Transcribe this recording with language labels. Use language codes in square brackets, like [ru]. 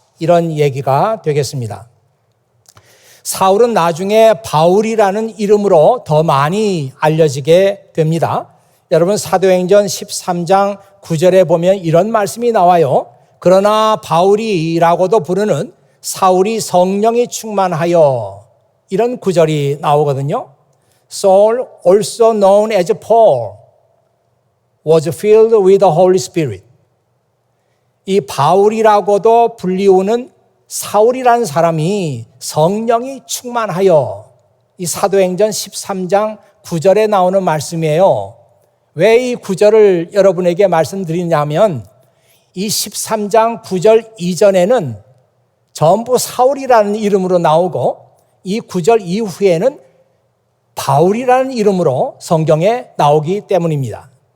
[ko] 이런 얘기가 되겠습니다. 사울은 나중에 바울이라는 이름으로 더 많이 알려지게 됩니다. 여러분 사도행전 13장 9절에 보면 이런 말씀이 나와요. 그러나 바울이라고도 부르는 사울이 성령이 충만하여, 이런 구절이 나오거든요. [en] Saul, also known as Paul, was filled with the Holy Spirit. [ko] 이 바울이라고도 불리우는 사울이라는 사람이 성령이 충만하여, 이 사도행전 13장 9절에 나오는 말씀이에요. 왜 이 구절을 여러분에게 말씀드리냐면 이 13장 9절 이전에는 전부 사울이라는 이름으로 나오고 이 9절 이후에는 바울이라는 이름으로 성경에 나오기 때문입니다.